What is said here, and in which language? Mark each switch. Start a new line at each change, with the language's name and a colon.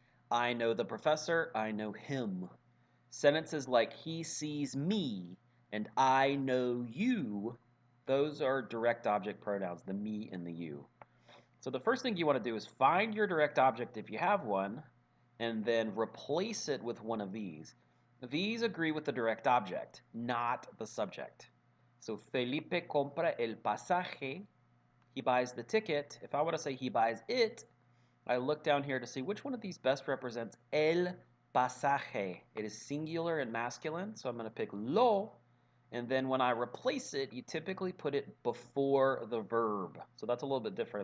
English: I know the professor, I know him. Sentences like he sees me and I know you, those are direct object pronouns, the me and the you. So the first thing you want to do is find your direct object if you have one, and then replace it with one of these. These agree with the direct object, not the subject.
Spanish: So Felipe compra el pasaje.
English: He buys the ticket. If I want to say he buys it, I look down here to see which one of these best represents
Spanish: el pasaje.
English: It is singular and masculine, so I'm going to pick lo. And then when I replace it, you typically put it before the verb. So that's a little bit different.